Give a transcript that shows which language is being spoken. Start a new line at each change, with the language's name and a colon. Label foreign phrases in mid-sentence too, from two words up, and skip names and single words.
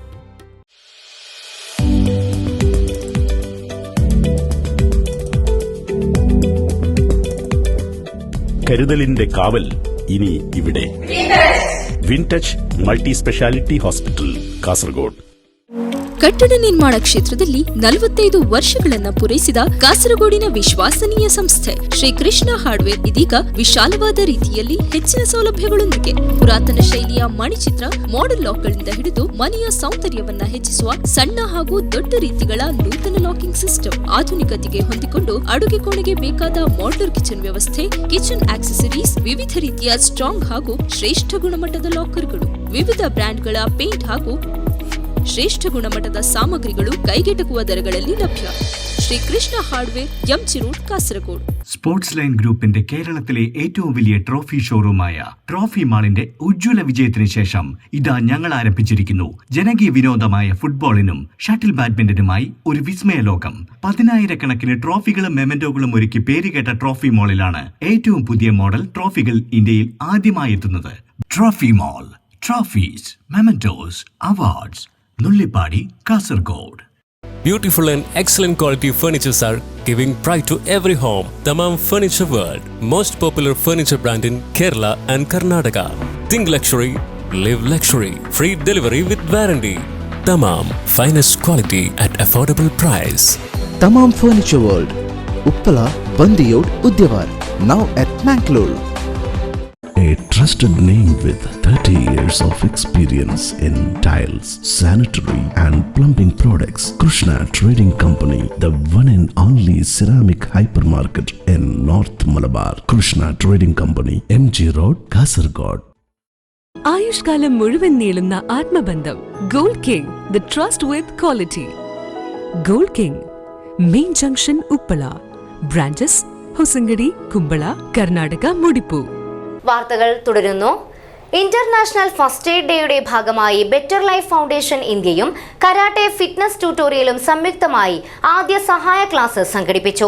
Malayalam: കരുതലിന്റെ കാവൽ ഇനി ഇവിടെ. വിൻടച്ച് മൾട്ടി സ്പെഷ്യാലിറ്റി ഹോസ്പിറ്റൽ, കാസർഗോഡ്.
Kannada: ಕಟ್ಟಡ ನಿರ್ಮಾಣ ಕ್ಷೇತ್ರದಲ್ಲಿ 45 ವರ್ಷಗಳನ್ನ ಪೂರೈಸಿದ ಕಾಸರಗೋಡಿನ ವಿಶ್ವಾಸನೀಯ ಸಂಸ್ಥೆ ಶ್ರೀ ಕೃಷ್ಣ ಹಾರ್ಡ್ವೇರ್ ಇದೀಗ ವಿಶಾಲವಾದ ರೀತಿಯಲ್ಲಿ ಹೆಚ್ಚಿನ ಸೌಲಭ್ಯಗಳೊಂದಿಗೆ ಪುರಾತನ ಶೈಲಿಯ ಮಣಿಚಿತ್ರ ಮಾಡೆಲ್ ಲಾಕ್ಗಳಿಂದ ಹಿಡಿದು ಮನೆಯ ಸೌಂದರ್ಯವನ್ನ ಹೆಚ್ಚಿಸುವ ಸಣ್ಣ ಹಾಗೂ ದೊಡ್ಡ ರೀತಿಗಳ ನೂತನ
English: locking system,
Kannada: ಆಧುನಿಕತೆಗೆ ಹೊಂದಿಕೊಂಡು ಅಡುಗೆ ಕೋಣೆಗೆ ಬೇಕಾದ
English: modular kitchen
Kannada: ವ್ಯವಸ್ಥೆ,
English: kitchen accessories,
Kannada: ವಿವಿಧ ರೀತಿಯ ಸ್ಟ್ರಾಂಗ್ ಹಾಗೂ ಶ್ರೇಷ್ಠ ಗುಣಮಟ್ಟದ ಲಾಕರ್ಗಳು, ವಿವಿಧ ಬ್ರ್ಯಾಂಡ್ಗಳ ಪೇಂಟ್ ಹಾಗೂ ಶ್ರೇಷ್ಠ ಗುಣಮಟ್ಟದ ಸಾಮಗ್ರಿಗಳು ಕೈಗೆಟುಕುವ ದರಗಳಲ್ಲಿ ലഭ്യ.
Malayalam: ശ്രീ കൃഷ്ണ ഹാർഡ്വെയർ, എംജി റോഡ്, കാസർഗോഡ്. സ്പോർട്സ് ലൈൻ ഗ്രൂപ്പിന്റെ കേരളത്തിലെ ഏറ്റവും വലിയ
English: trophy showroom
Malayalam: ട്രോഫി മാളിന്റെ ഉജ്ജ്വല വിജയത്തിന് ശേഷം ഇതാ ഞങ്ങൾ ആരംഭിച്ചിരിക്കുന്നു ജനകീയ വിനോദമായ ഫുട്ബോളിനും
English: shuttle badminton
Malayalam: ഒരു വിസ്മയ ലോകം. 10,000-കണക്കിന് ട്രോഫികളും മെമന്റോകളും ഒരുക്കി പേരുകേട്ട ട്രോഫി മാളിലാണ് ഏറ്റവും പുതിയ
English: model trophies
Malayalam: ഇന്ത്യയിൽ ആദ്യമായി എത്തുന്നത്. ട്രോഫി മാൾ,
English: trophies, mementos, awards,
Malayalam: നുള്ളിപ്പാടി, കാസർഗോഡ്.
English: Beautiful and excellent quality furnitures are giving pride to every home. Tamam Furniture World, most popular furniture brand in Kerala and Karnataka. Think luxury, live luxury. Free delivery with warranty. Tamam, finest quality at affordable price. Tamam Furniture World, Uppala, Bandiyod, Udyawar. Now at Mangalore. A trusted name with 30 years of experience in tiles, sanitary and plumbing products. Krishna Trading Company, the one and only ceramic hypermarket in North Malabar. Krishna Trading Company, MG Road, Kasargod.
Malayalam: ആയുഷ്കാലം മുഴുവൻ നീളുന്ന ആത്മബന്ധം. ഗോൾഡ് കിങ്,
English: the trust with quality.
Malayalam: ഗോൾഡ് കിങ്, മെയിൻ ജംഗ്ഷൻ, ഉപ്പള. ബ്രാഞ്ചസ് ഹൊസങ്കടി, കുമ്പള, കർണാടക, മുടിപ്പു. വാർത്തകൾ തുടരുന്നു.
English: International First Aid Day
Malayalam: ഭാഗമായി ബെറ്റർ ലൈഫ് ഫൗണ്ടേഷൻ ഇന്ത്യയും കരാട്ടെ ഫിറ്റ്നസ് ട്യൂട്ടോറിയലും സംയുക്തമായി ആദ്യ സഹായ ക്ലാസ് സംഘടിപ്പിച്ചു.